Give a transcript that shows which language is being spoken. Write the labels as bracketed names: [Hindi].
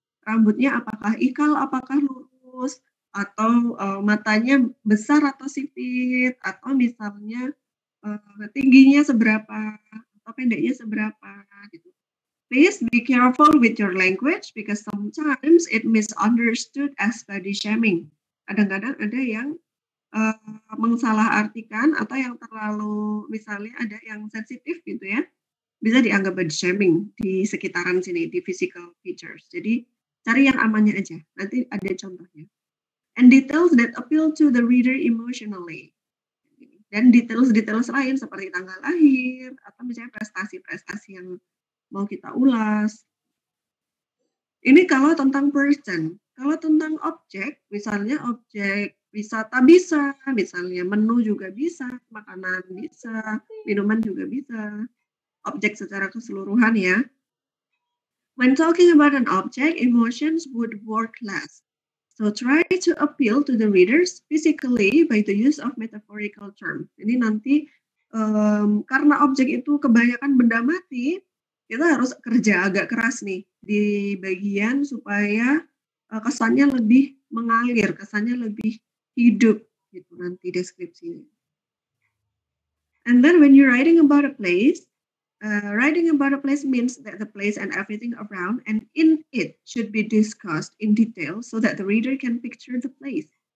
[Indonesian] Rambutnya apakah ikal, apakah lurus, atau matanya besar atau sipit, atau misalnya tingginya seberapa, atau pendeknya seberapa, gitu. [English] Please be careful with your language because sometimes it misunderstood as body shaming. [Indonesian] Kadang-kadang ada yang mensalahartikan atau yang terlalu, misalnya ada yang sensitif gitu ya, bisa dianggap body shaming di sekitaran sini, di physical features. Jadi cari yang amannya aja, nanti ada contohnya. [English] And details that appeal to the reader emotionally. [Indonesian] Dan details lain seperti tanggal lahir, atau misalnya prestasi-prestasi yang mau kita ulas. Ini kalau tentang person. Kalau tentang objek, misalnya objek wisata bisa, misalnya menu juga bisa, makanan bisa, minuman juga bisa. Objek secara keseluruhan ya. [English] When talking about an object, emotions would work less. So try to appeal to the readers physically by the use of metaphorical term. [Indonesian] Ini nanti karena objek itu kebanyakan benda mati, kita harus kerja agak keras nih di bagian supaya kesannya lebih mengalir, kesannya lebih hidup gitu nanti deskripsinya. [English] And then when you're writing about a place, writing about a place means that the place and everything around and in it should be discussed in detail so that the reader can picture the place.